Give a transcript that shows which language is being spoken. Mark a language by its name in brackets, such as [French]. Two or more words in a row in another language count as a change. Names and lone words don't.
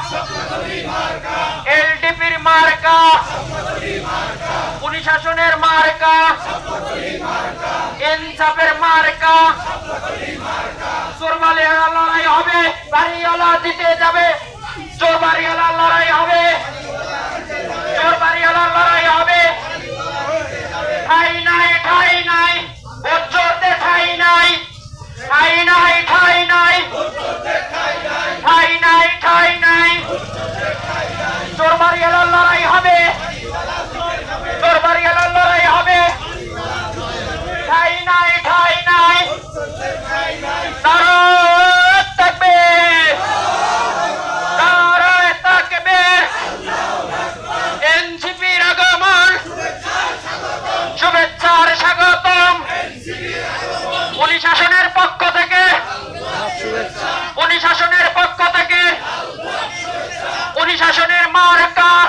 [Bangla] এলডিপির মার্কা, খুনি শাসনের মার্কা, ইনসাফের মার্কা, চোরবাড়িওয়ালা লড়াই হবে, বাড়িওয়ালা জিতে যাবে, চোরবাড়িওয়ালা লড়াই হবে, চোরবাড়িওয়ালা লড়াই হবে, ঠাই নাই ঠাই নাই, ভোট চোরতে ঠাই নাই, ঠাই নাই ঠাই নাই, ঠাই নাই ঠাই নাই, চোরবাড়িওয়ালা লড়াই হবে, চোরবাড়িওয়ালা লড়াই হবে, ঠাই নাই ঠাই নাই, [Urdu] نعرۂ تکبیر, نعرۂ تکبیر, [Bangla] এনসিপির আগমন, শুভেচ্ছার স্বাগতম, খুনি শাসনের পক্ষ থেকে, খুনি শাসনের পক্ষ থেকে, খুনি শাসনের মার্কা,